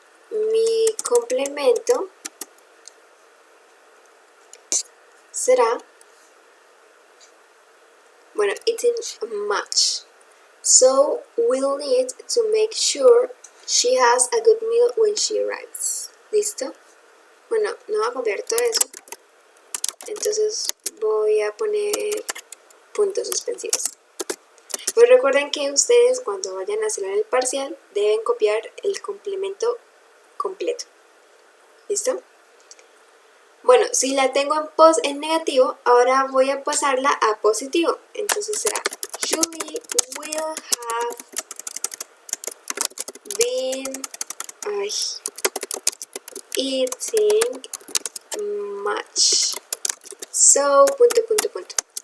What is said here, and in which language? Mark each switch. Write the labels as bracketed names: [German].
[Spanish] Mi complemento será, bueno, [English] eating much. So we'll need to make sure she has a good meal when she arrives. [Spanish] ¿Listo? Bueno, no voy a copiar todo eso. Entonces voy a poner puntos suspensivos. Pues recuerden que ustedes cuando vayan a hacer el parcial deben copiar el complemento completo. ¿Listo? Bueno, si la tengo en negativo, ahora voy a pasarla a positivo. Entonces será [English] Julie will have been eating much. So, [Spanish] punto.